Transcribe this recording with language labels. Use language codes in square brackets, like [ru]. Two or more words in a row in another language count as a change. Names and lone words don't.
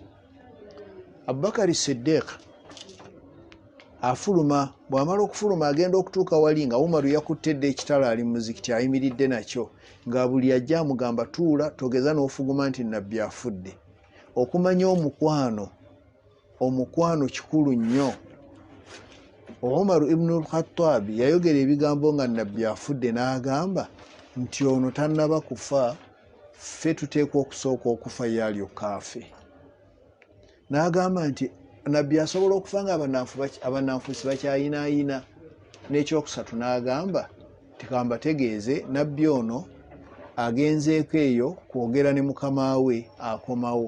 [lg] Abubakari Siddiq afuluma, bw'amala okufuluma agenda okutuuka wali nga Umaru yakuttedde ekitala ali mu muzikiti ayimiridde nakyo, nga buli ajja amugamba tuula, togeza n'ofuguma nti nabbi afudde. Okumanya omukwano kikulu nnyo. Umaru ibn al-Khattab yayogera ebigambo nga nabbi afudde, n'agamba nti ono tannaba kufa, ffe tuteekwa okusooka okufa yalyoka afe. N'agamba nti nabbi asobola okufa nga abannanfuusi bakyayinaayina. N'ekyokusatu n'agamba tikamba tegeeze nabbi ono agenzeeko eyo kwogera ne mukama we akomawo.